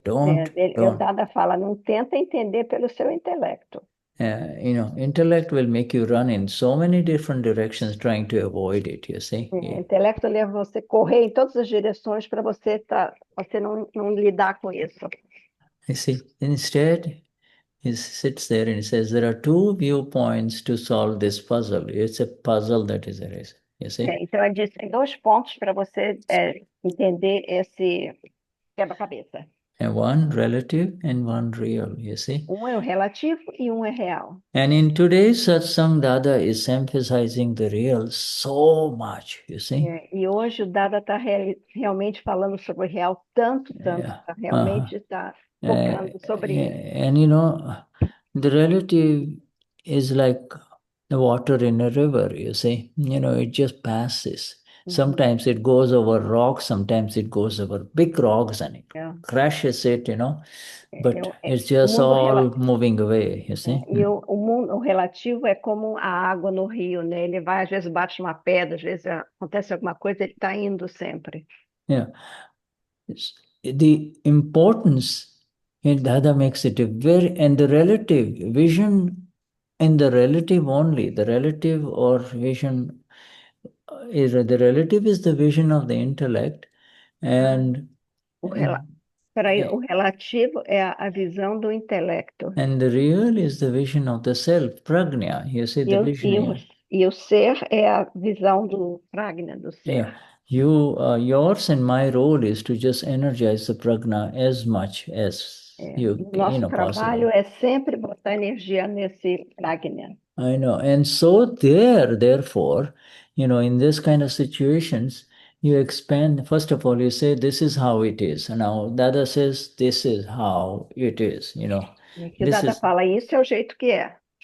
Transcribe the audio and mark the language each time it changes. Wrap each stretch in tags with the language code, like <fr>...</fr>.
<pt>O Dada fala, não tenta entender pelo seu intelecto.</pt> <en>Intellect will make you run in so many different directions trying to avoid it, you see.</en> <pt>Intelecto leva você correr em todas as direções para você não lidar com isso.</pt> <en>You see, instead, he sits there and he says, there are two viewpoints to solve this puzzle. It's a puzzle that is erased. you see.</en> <pt>Então, ele disse, tem 2 pontos para você entender esse quebra-cabeça.</pt> <en>And one relative and one real, you see.</en> <pt>Um é o relativo e um é real.</pt> <en>And in today's satsang, Dada is emphasizing the real so much, you see.</en> <pt>E hoje o Dada está realmente falando sobre o real tanto,</pt> <en>Yeah.</en> <pt>realmente está focando sobre isso.</pt> <en>And you know, the relative is like the water in a river, you see. You know, it just passes. Sometimes it goes over rocks, sometimes it goes over big rocks and it crashes it, you know. But it's just all moving away, you see.</en> <pt>E o relativo é como a água no rio, né? Ele vai, às vezes bate numa pedra, às vezes acontece alguma coisa, ele está indo sempre.</pt> <en>Yeah. The importance in Dada makes it a very, and the relative vision in the relative only, the relative or vision is the relative is the vision of the intellect, and</en> <pt>o relativo é a visão do intelecto.</pt> <en>And the real is the vision of the self, prajna. You see the vision.</en> <pt>E o ser é a visão do prajna, do ser.</pt> <en>Yeah. Yours and my role is to just energize the prajna as much as</en> <pt>Nosso trabalho é sempre botar energia nesse prajna.</pt> <en>I know. And so therefore, you know, in this kind of situations, you expand. First of all, you say, this is how it is. And now Dada says, this is how it is, you know.</en> <pt>Que o Dada fala, isso é o jeito que é.</pt>